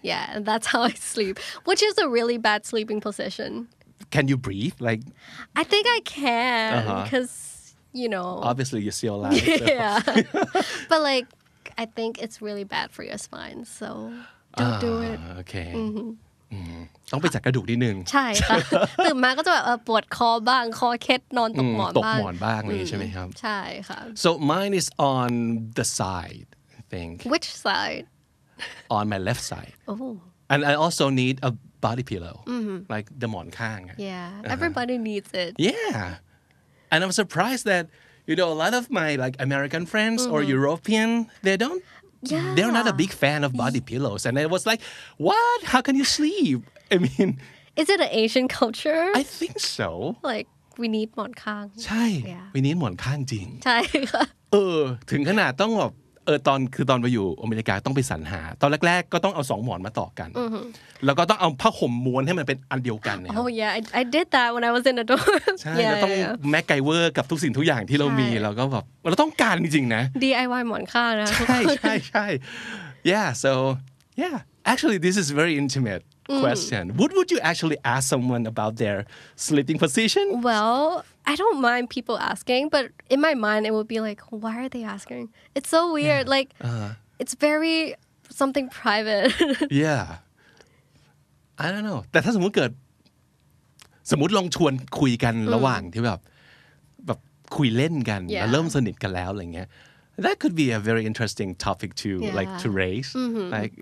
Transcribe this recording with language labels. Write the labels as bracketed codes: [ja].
[en] Yeah, and that's how I sleep, which is a really bad sleeping position. Can you breathe? Like I think I can, because you know. Obviously, you're still alive. So. Yeah, but like I think it's really bad for your spine, so don't do it. [th] Okay. ต้องไปจัดกระดูกนิดนึง ใช่ค่ะ ตื่นมาก็จะแบบปวดคอบ้างคอเคล็ดนอนตกหมอน ตก บ้าง หมอนบ้างเลยใช่ไหมครับ ใช่ค่ะ [en] So mine is on the side, I think. Which side? On my left side. Oh. And I also need a body pillow, like the หมอนข้าง Yeah, everybody needs it. Yeah. And I'm surprised that a lot of my like American friends or European, they're not a big fan of body pillows. And I was like, what? How can you sleep? I mean, Is it an Asian culture? I think so. Like we need หมอนข้าง [th] ใช่ [en] we need [th] หมอนข้างจริง ใช่ค่ะ ถึงขนาดต้องแบบ ตอนไปอยู่อเมริกาต้องไปสรรหาตอนแรกๆก็ต้องเอา2หมอนมาต่อกันแล้วก็ต้องเอาผ้าห่มม้วนให้มันเป็นอันเดียวกันเนี่ย [en] Oh yeah, I did that when I was in a dorm. [th] ใช่เราต้องแม็กไกเวอร์กับทุกสิ่งทุกอย่างที่เรามีเราก็แบบเราต้องการจริงๆนะ DIY หมอนข้างนะทุกคน [en] ใช่ yeah so yeah actually this is very intimate question would you actually ask someone about their sleeping position Well, I don't mind people asking, but in my mind it would be like, why are they asking? It's so weird. Like, it's very something private. yeah I don't know [th] แต่ถ้าสมมุติลองชวนคุยกันระหว่างที่แบบคุยเล่นกันแล้วเริ่มสนิทกันแล้วอะไรเงี้ย [en] that could be a very interesting topic to like to raise like